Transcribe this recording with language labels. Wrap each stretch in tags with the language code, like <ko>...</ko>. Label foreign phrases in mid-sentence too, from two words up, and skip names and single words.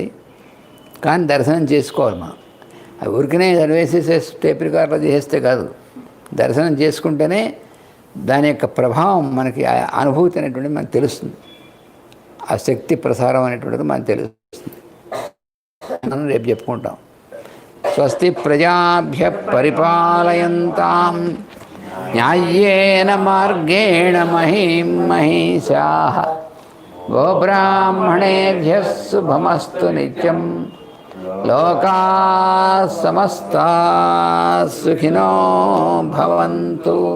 <te>కానీ దర్శనం చేసుకోవాలి మనం. అవి ఊరికనే చదివేసేసే టేప్ రికార్డులో చేస్తే కాదు. దర్శనం చేసుకుంటేనే దాని యొక్క ప్రభావం మనకి అనుభూతి అనేటువంటిది మనకు తెలుస్తుంది. ఆ శక్తి ప్రసారం అనేటువంటిది మనకు తెలుస్తుంది. మనం రేపు చెప్పుకుంటాం.</te> <sa>స్వస్తి ప్రజాభ్య పరిపాలయంతాం న్యాయేన మార్గేణ మహీం మహిషాః గోబ్రాహ్మణేభ్యః శుభమస్తు నిత్యం. లోకాః సమస్తాః సుఖినో భవంతు.</sa>